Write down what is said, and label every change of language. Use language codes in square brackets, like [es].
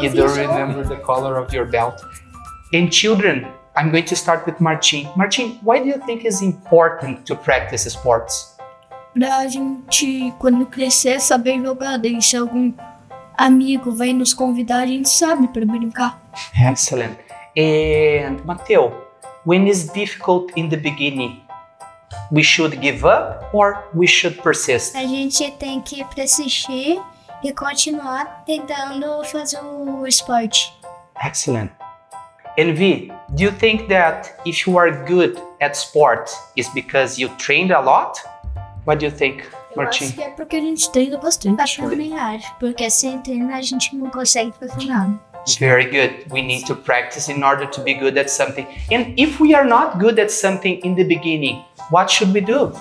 [en] You don't remember the color of your belt? And children, I'm going to start with Martin. Martin, why do you think it's important to practice sports? [pt] Pra gente, quando crescer, saber jogar. Daí se algum amigo vai nos convidar, a gente sabe pra brincar. [en] Excellent. And Mateo, when it's difficult in the beginning, we should give up or we should persist? [pt] A gente tem que persistir e continuar tentando fazer o esporte. [en] Excellent. And V, do you think that if you are good at sport, it's because you trained a lot? What do you think, [pt] Eu acho [en] Martin? [pt] que é porque a gente treina bastante. Eu também acho, porque sem treinar a gente não consegue fazer nada. [en] Very good. We need to practice in order to be good at something. And if we are not good at something in the beginning, what should we do?